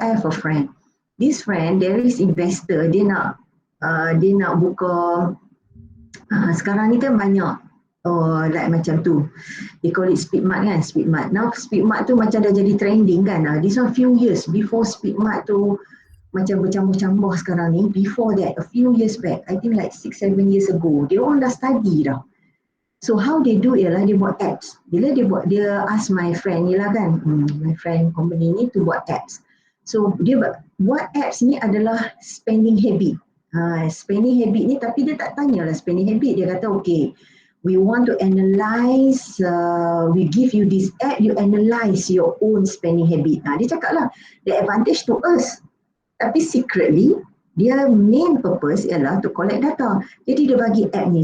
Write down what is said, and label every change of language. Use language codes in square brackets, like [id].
[en] I have a friend. This friend, there is investor, [ms] dia nak buka, sekarang ni kan banyak like macam tu. [en] They call it Speedmart kan, Speedmart. Now Speedmart [ms] tu macam dah jadi [en] trending kan. [ms] This one few years before Speedmart tu macam bercampur-campur sekarang ni. [en] Before that, a few years back, I think like 6-7 years ago, [ms] dia orang dah study dah. [en] So how they do [ms] ialah dia buat apps. Bila dia ask my friend ni lah kan, my friend company ni to buat apps. So dia buat apps ni adalah spending habit. Spending habit ni tapi dia tak tanya lah spending habit. Dia kata [en] okay, we want to analyze, we give you this app, you analyze your own spending habit. [ms] Dia cakap lah, [en] the advantage to us. [ms] Tapi secretly, dia main purpose ialah [en] to collect data. [ms] Jadi dia bagi app ni.